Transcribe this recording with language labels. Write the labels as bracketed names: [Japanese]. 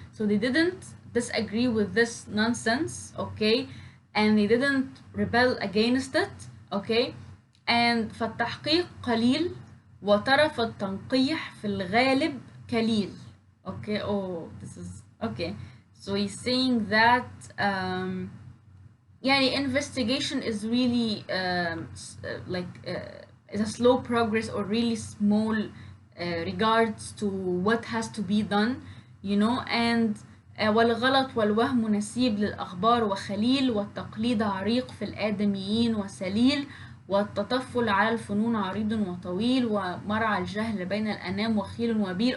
[English] So they didn't disagree with this nonsense, okay, and they didn't rebel against it, okay. [Arabic] and فالتحقيق قليل وطرف التنقيح في الغالب قليل. [English] Okay, oh, this is okay. So he's saying that yeah, the investigation is really is a slow progress or really small regards to what has to be done, you know. [Arabic] and والغلط والوهم نسيب للأخبار وخليل والتقليد عريق في الآدميين وسليل والتطفل على الفنون عريض وطويل ومرعى الجهل بين الأنام وخيل وبيل.